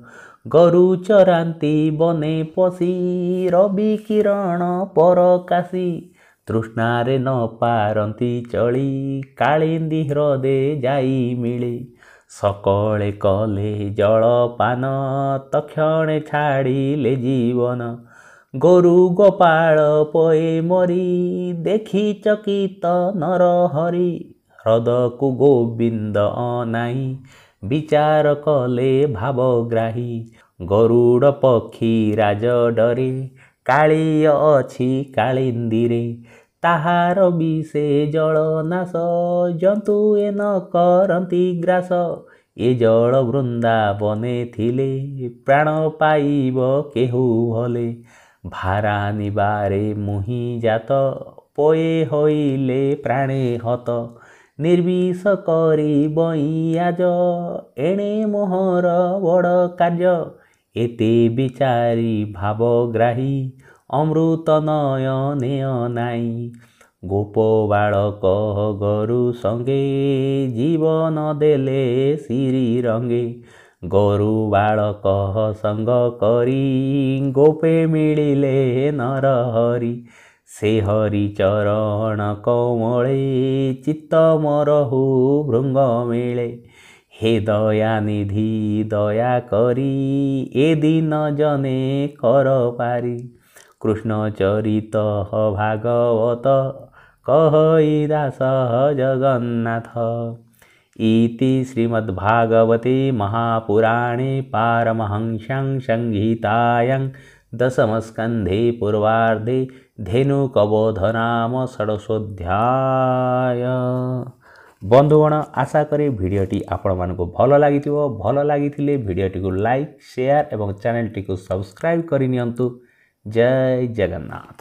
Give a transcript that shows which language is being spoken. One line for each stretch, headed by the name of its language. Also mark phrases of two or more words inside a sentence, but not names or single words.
Odia: ଗରୁ ଚରାନ୍ତି ବନେ ପଶି ରବି କିରଣ ପରକାଶି ତୃଷ୍ଣାରେ ନ ପାରନ୍ତି ଚଳି କାଳିନ୍ଦୀ ହ୍ରଦେ ଯାଇ ମିଳେ ସକଳେ କଲେ ଜଳପାନ ତକ୍ଷଣେ ଛାଡ଼ିଲେ ଜୀବନ ଗରୁ ଗୋପାଳ ପଏ ମରି ଦେଖି ଚକିତ ନର ହରି ହୃଦୟକୁ ଗୋବିନ୍ଦ ଅନାଇ ବିଚାର କଲେ ଭାବଗ୍ରାହୀ ଗରୁଡ଼ ପକ୍ଷୀ ରାଜ ଡରେ କାଳିୟ ଅଛି କାଳିନ୍ଦୀରେ ତାହାର ବିଷେ ଜଳ ନାଶ ଜନ୍ତୁ ଏନ କରନ୍ତି ଗ୍ରାସ ଏ ଜଳ ବୃନ୍ଦାବନେ ଥିଲେ ପ୍ରାଣ ପାଇବ କେହୁ ଭଲେ ଭାରା ନିବାରେ ମୁହି ଜାତ ପଏ ହୋଇଲେ ପ୍ରାଣେ ହତ ନିର୍ବିଷ କରି ବଇୟାଜ ଏଣେ ମୋହର ବଡ଼ କାର୍ଯ୍ୟ ଏତେ ବିଚାରି ଭାବଗ୍ରାହୀ ଅମୃତ ନୟନେ ଅନାଇ ଗୋପ ବାଳକ ଗରୁ ସଙ୍ଗେ ଜୀବନ ଦେଲେ ଶ୍ରୀ ରଙ୍ଗେ ଗରୁ ବାଳକ ସଙ୍ଗ କରି ଗୋପେ ମିଳିଲେ ନର ହରି ସେ ହରି ଚରଣ କମଳେ ଚିତ୍ତ ମରହୁ ଭୃଙ୍ଗ ମିଳେ ହେ ଦୟା ନିଧି ଦୟା କରି ଏ ଦିନ ଜନେ କର ପାରି କୃଷ୍ଣ ଚରିତ ଭାଗବତ କହଇ ଦାସ ଜଗନ୍ନାଥ
Sanskrit: इति श्रीमद्भागवते महापुराणे पारमहंस्यां संहितायां दशमस्कन्धे पूर्वार्धे धेनुकबोधनाम षोडशोऽध्याय।
Odia: ବନ୍ଧୁଗଣ ଆଶା କରି ଭିଡିୟୋଟି ଆପଣ ମାନକୁ ଭଲ ଲାଗିଥିବ ଭଲ ଲାଗିଥିଲେ ଭିଡିୟୋଟି କୁ
English: like share
Odia: ଏବଂ ଚ୍ୟାନେଲ ଟି କୁ ସବସ୍କ୍ରାଇବ କରି ନିଅନ୍ତୁ। ଜୟ ଜଗନ୍ନାଥ।